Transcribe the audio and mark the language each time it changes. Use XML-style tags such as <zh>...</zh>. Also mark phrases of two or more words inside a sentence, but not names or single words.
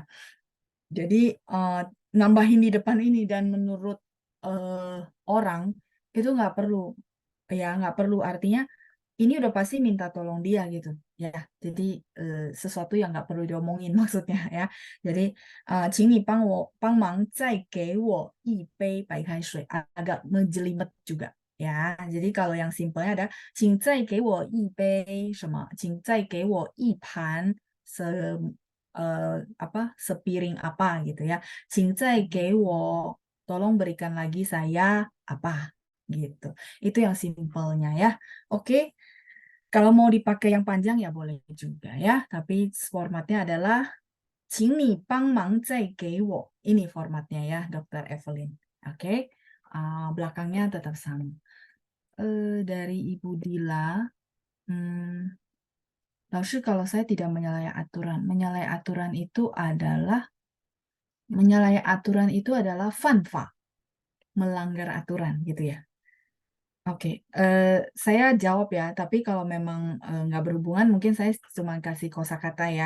<id>Jadi nambahin di depan ini dan menurut orang itu nggak perlu ya, nggak perlu, artinya ini udah pasti minta tolong dia gitu ya. Jadi sesuatu yang nggak perlu diomongin maksudnya ya.</id> <zh>Jadi 请你帮忙再给我一杯白开水,</zh> <id>agak ngejelimet juga ya. Jadi kalau yang simpelnya ada</id> <zh>请再给我一杯什么，请再给我一盘</zh> <id>sepiring apa gitu ya.</id> <zh>请再给我</zh> <id>tolong berikan lagi saya apa gitu. Itu yang simpelnya ya. Oke. Kalau mau dipakai yang panjang ya boleh juga ya. Tapi formatnya adalah</id> <zh>请你帮忙再给我.</zh> <id>Ini formatnya ya, Dr. Evelyn. Oke. Belakangnya tetap sama. Dari Ibu Dila. 老师, kalau saya tidak menyalahi aturan. Menyalahi aturan itu adalah fanfa. Melanggar aturan gitu ya. Oke, saya jawab ya, tapi kalau memang nggak berhubungan, mungkin saya cuma kasih kosakata ya.</id>